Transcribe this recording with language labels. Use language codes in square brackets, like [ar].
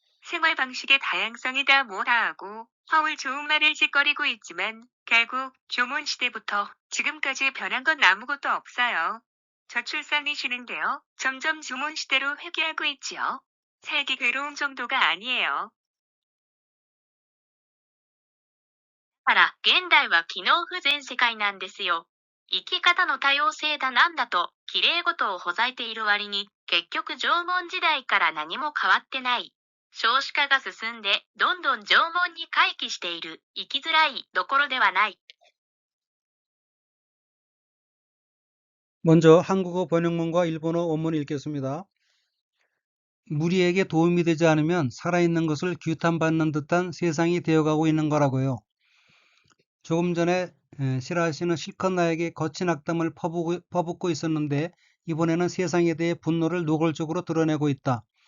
[ko] 생활 방식의 다양성이다 뭐다 하고 허울 좋은 말을 짓거리고 있지만 결국 조문 시대부터 지금까지 변한 건 아무것도 없어요. 저출산이 진행되어 점점 조문 시대로 회귀하고 있지요. 살기 괴로운 정도가 아니에요. [ja] だから現代は機能不全世界なんですよ。生き方の多様性だなんだと、綺麗事をほざいている割に、結局縄文時代から何も変わってない。少子化が進んで、どんどん縄文に回帰している。生きづらいどころではない。 [ko] 먼저 한국어 번역문과 일본어 원문을 읽겠습니다. 무리에게 도움이 되지 않으면 살아있는 것을 규탄받는 듯한 세상이 되어가고 있는 거라고요. 조금 전에 시라 씨는 실컷 나에게 거친 악담을 퍼붓고 있었는데 이번에는 세상에 대해 분노를 노골적으로 드러내고 있다.